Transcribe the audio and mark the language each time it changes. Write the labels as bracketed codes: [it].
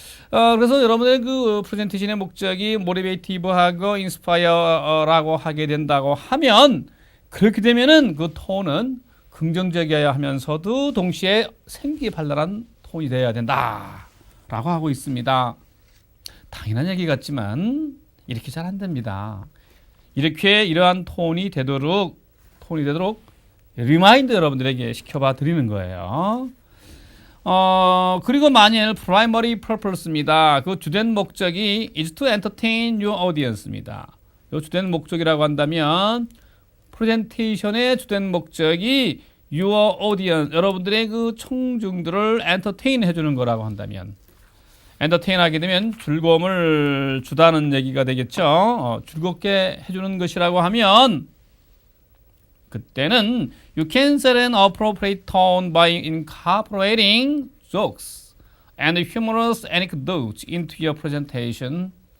[ko] 그래서 여러분의 그 프레젠테이션의 목적이 모티베이티브하고 인스파이어라고 하게 된다고 하면 그렇게 되면은 그 톤은 긍정적이어야 하면서도 동시에 생기 발랄한 톤이 되어야 된다라고 하고 있습니다. 당연한 얘기 같지만 이렇게 잘 안 됩니다. 이렇게 이러한 톤이 되도록 리마인드 여러분들에게 시켜봐 드리는 거예요. 그리고 만일 primary purpose입니다. 그 주된 목적이 [en] is to entertain your audience입니다. [ko] 이 주된 목적이라고 한다면 프레젠테이션의 주된 목적이 your audience, 여러분들의 그 청중들을 entertain 해주는 거라고 한다면 entertain 하게 되면 즐거움을 주다는 얘기가 되겠죠. 즐겁게 해주는 것이라고 하면 그때는 [en] you can set an appropriate tone by incorporating jokes and humorous anecdotes into your presentation.